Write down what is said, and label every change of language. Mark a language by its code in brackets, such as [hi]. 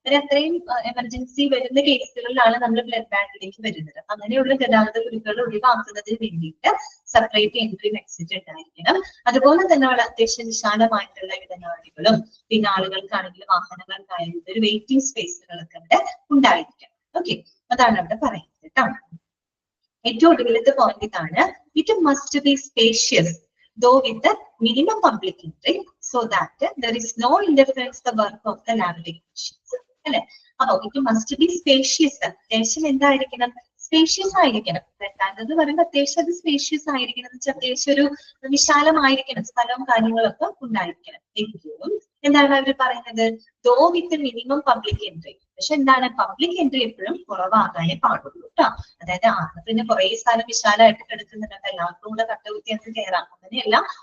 [ml] അത്രയും എമർജൻസി വരുന്ന കേസുകളിലാണ് നമ്മൾ ബ്ലഡ് ബാങ്കിലേക്ക് വരുന്നത്. അങ്ങനെയുള്ള ഗതാഗത കുരുക്കുകൾ ഒഴിവാക്കുന്നതിന് വേണ്ടിയിട്ട് സെപ്പറേറ്റ് എൻട്രി എക്സിറ്റ് ഉണ്ടായിരിക്കണം. അതുപോലെ തന്നെ അത്യാവശ്യം വിശാലമായിട്ടുള്ള ഇടനാഴികളും പിന്നെ ആളുകൾക്കാണെങ്കിലും വാഹനങ്ങൾക്കായാലും ഒരു വെയിറ്റിംഗ് സ്പേസുകളൊക്കെ ഉണ്ടായിരിക്കണം. ഓക്കെ, അതാണ് അവിടെ പറയുന്നത് കേട്ടോ. ഏറ്റവും ഒടുവിലത്തെ പോയിന്റ് ഇതാണ്, [en] It must be spacious though with the minimum public entry so that there is no interference the work of the lab technicians. [ml] അല്ലെ, അപ്പൊ [en] it must be spacious. [ml] അത്യാവശ്യം എന്തായിരിക്കണം? സ്പേഷ്യസ് ആയിരിക്കണം. എന്ന് പറയുമ്പോൾ അത്യാവശ്യം അത് സ്പേഷ്യസ് ആയിരിക്കണം എന്ന് വെച്ചാൽ അത്യാവശ്യം ഒരു വിശാലമായിരിക്കണം, സ്ഥലവും കാര്യങ്ങളൊക്കെ ഉണ്ടായിരിക്കണം. എങ്കിലും എന്താണ് അവർ പറയുന്നത്? [en] Though with minimum public entry. [ml] പക്ഷെ എന്താണ്? പബ്ലിക് എൻട്രി എപ്പോഴും കുറവാകാനേ പാടുള്ളൂ കേട്ടോ. അതായത് പിന്നെ കുറെ സ്ഥലം വിശാലമായിട്ട് കിടക്കുന്നുണ്ട്, എല്ലാവർക്കും കൂടെ കട്ടകുത്തി അത് കയറാം, അങ്ങനെയല്ല.